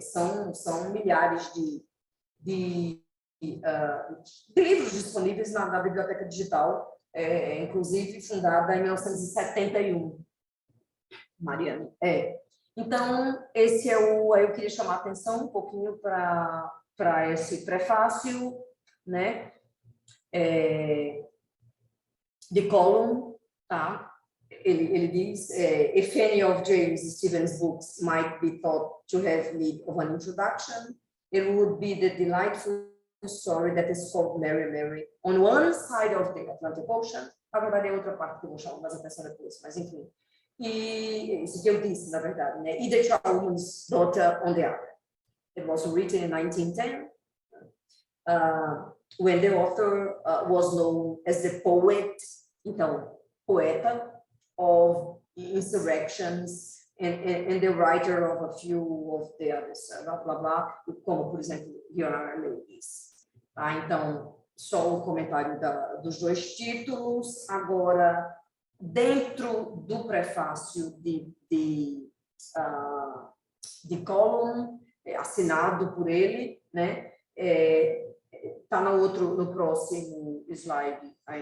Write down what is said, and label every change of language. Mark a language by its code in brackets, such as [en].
[pt] São milhares de livros disponíveis na biblioteca digital, inclusive fundada em 1971. Mariana. Então, esse aí eu queria chamar a atenção um pouquinho para esse prefácio, né? De Column, tá? Ele diz, [en] if any of James Stevens' books might be thought to have need of an introduction, it would be the delightful story that is called Mary Mary on one side of the Atlantic Ocean. [pt] Na verdade, é outra parte que eu vou chamar mais atenção depois, mas enfim. E isso que eu disse, na verdade, né? [en] E The Charwoman's Daughter on the other. It was written in 1910, when the author was known as the poet, [pt] então, poeta [en] of insurrections, and the writer of a few of the others, [pt] blá, blá, blá, como, por exemplo, [en] Your Honor Ladies. [pt] Tá? Então, só o comentário dos dois títulos. Agora, dentro do prefácio de Column, assinado por ele, né? Está no próximo slide.